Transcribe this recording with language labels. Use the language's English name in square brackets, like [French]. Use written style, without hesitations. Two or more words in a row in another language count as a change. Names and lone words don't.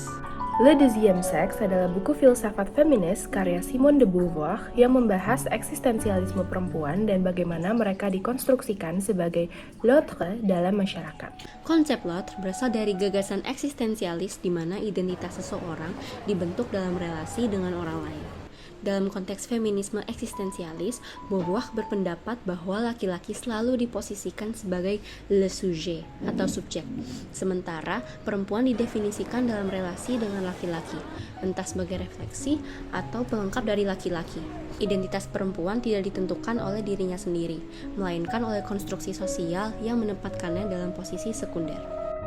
[Indonesian] Le Deuxième Sexe adalah buku filsafat feminis karya Simone de Beauvoir yang membahas eksistensialisme perempuan dan bagaimana mereka dikonstruksikan sebagai [French] l'autre [Indonesian] dalam masyarakat. Konsep [French] l'autre [Indonesian] berasal dari gagasan eksistensialis di mana identitas seseorang dibentuk dalam relasi dengan orang lain. Dalam konteks feminisme eksistensialis, Beauvoir berpendapat bahwa laki-laki selalu diposisikan sebagai [French] le sujet [Indonesian] atau subjek, sementara perempuan didefinisikan dalam relasi dengan laki-laki, entah sebagai refleksi atau pelengkap dari laki-laki. Identitas perempuan tidak ditentukan oleh dirinya sendiri, melainkan oleh konstruksi sosial yang menempatkannya dalam posisi sekunder.